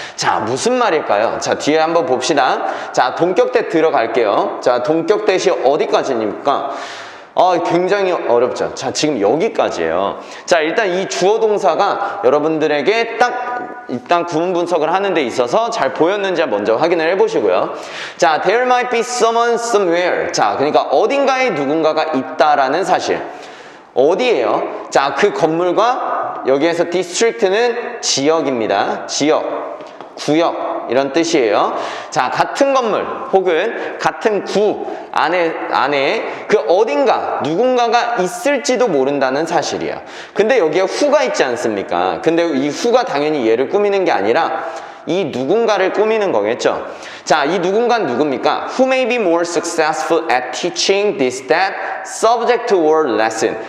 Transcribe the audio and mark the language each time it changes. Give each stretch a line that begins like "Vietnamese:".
Korean: 자, 무슨 말일까요? 자, 뒤에 한번 봅시다. 자, 동격대 들어갈게요. 자, 동격대시 어디까지입니까? 굉장히 어렵죠. 자, 지금 여기까지예요. 자, 일단 이 주어 동사가 여러분들에게 딱 일단 구문 분석을 하는 데 있어서 잘 보였는지 먼저 확인을 해보시고요.
English: 자, there might be someone somewhere.
Korean: 자, 그러니까 어딘가에 누군가가 있다라는 사실. 어디예요? 자, 그 건물과 여기에서 district는 지역입니다. 지역, 구역 이런 뜻이에요. 자, 같은 건물 혹은 같은 구 안에 그 어딘가 누군가가 있을지도 모른다는 사실이에요. 근데 여기에 who가 있지 않습니까? 근데 이 who가 당연히 얘를 꾸미는 게 아니라 이 누군가를 꾸미는 거겠죠. 자, 이 누군가는 누굽니까?
English: Who may be more successful at teaching this, that, subject or lesson.